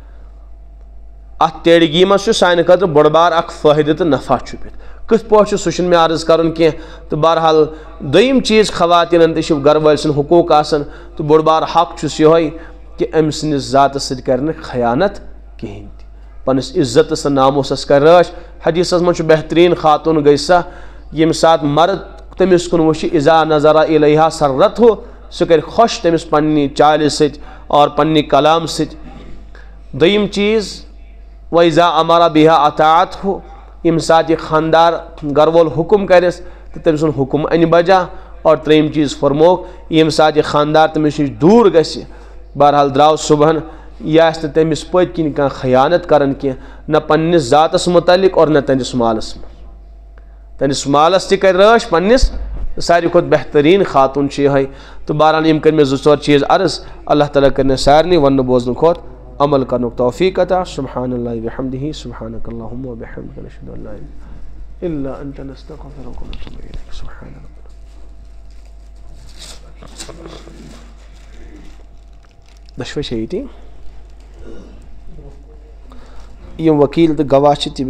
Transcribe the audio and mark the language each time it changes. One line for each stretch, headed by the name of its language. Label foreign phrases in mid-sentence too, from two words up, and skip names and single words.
Kashmiri: اتھ ٹیڑگی منٛز چھُ سانہِ خٲطرٕ بوٚڑ بار اکھ فٲیدٕ تہٕ نفع چھُپِتھ کِتھ پٲٹھۍ چھُ سُہ چھُنہٕ مےٚ عرض کرُن کینٛہہ تہٕ بہرحال دوٚیِم چیٖز خواتیٖنن تہِ چھِ گرٕ وٲلۍ سٕنٛدۍ حقوٗق آسان تہٕ بوٚڑ بار حق چھُس یِہوے کہِ أمۍ سٕنٛدِس ذاتس سۭتۍ کرِ نہٕ خیانت کِہینۍ تہِ پننِس عزتس تہٕ ناموسس کرِ رٲچھ حدیثس منٛز چھُ بہتریٖن خاتوٗن گٔے سۄ ییٚمہِ ساتہٕ مرد تٔمِس کُن وٕچھِ
Arabic: اِذا نظرا الیہا سرتہُ
Kashmiri: سُہ کرِ خۄش تٔمِس پننہِ چالہِ سۭتۍ اور پننہِ کلام سۭتۍ دوٚیِم چیٖز
Arabic: وَإِذا أَمَرَ بِهَا أَطَاعَتْهُ
Kashmiri: ییٚمہِ ساتہٕ یہِ خانٛدار گرٕ وول حُکُم کرٮ۪س تہٕ تٔمۍ سُنٛد حُکُم انہِ بجا اور ترٛیٚیِم چیٖز فرمووُکھ ییٚمہِ ساتہٕ یہِ خانٛدار تٔمِس نِش دوٗر گژھِ بہرحال درٛاو صُبحن یہِ آسہِ نہٕ تٔمِس پٔتۍ کِنۍ کانٛہہ خیانت کران کینٛہہ نہ پننِس ذاتس متعلق اور نہ تٔہنٛدِس مالس منٛز تٔہنٛدِس مالس تہِ کرِ رٲچھ پننِس ساروی کھۄتہٕ بہتریٖن خاتوٗن چھُ یِہوے تہٕ بہرحال یِم کٔرۍ مےٚ زٕ ژور چیٖز عرض اللہ تعالیٰ کٔرۍ مےٚ سارنٕے وننہٕ بوزنہٕ کھۄتہٕ عمل کرنُک توفیٖق عطا
Arabic: سبحان اللہ وبحمدہ سبحانک اللہم وبحمدک نشہد ان لا الہ الا انت نستغفرک ونتوب الیک سبحان ربنا
Kashmiri: دۄشوے چھےٚ ییٚتی یِم وکیٖل تہٕ گواہ چھِ تِم